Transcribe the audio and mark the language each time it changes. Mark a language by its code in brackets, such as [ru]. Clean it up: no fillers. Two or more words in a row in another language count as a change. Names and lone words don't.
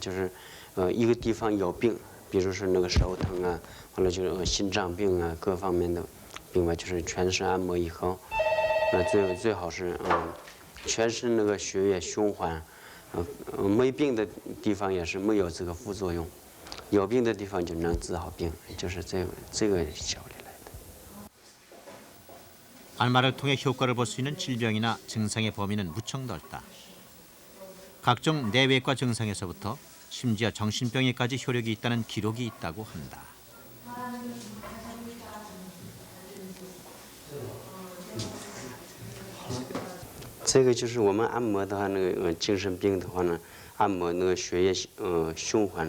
[zh] 就是一个地方有病，比如说那个手疼啊，完了就是心脏病啊，各方面的病吧，就是全身按摩以后，最好是全身那个血液循环，没病的地方也是没有这个副作用。有病的地方就能治好病，就是这个效理来的。 [ko] 안마를 통해 효과를 볼 수 있는 질병이나 증상의 범위는 무척 넓다. 각종 내외과 증상에서부터 심지어 정신병에까지 효력이 있다는 기록이 있다고 한다. [zh] 这个就是我们按摩的话，那个精神病的话呢，按摩那个血液循环。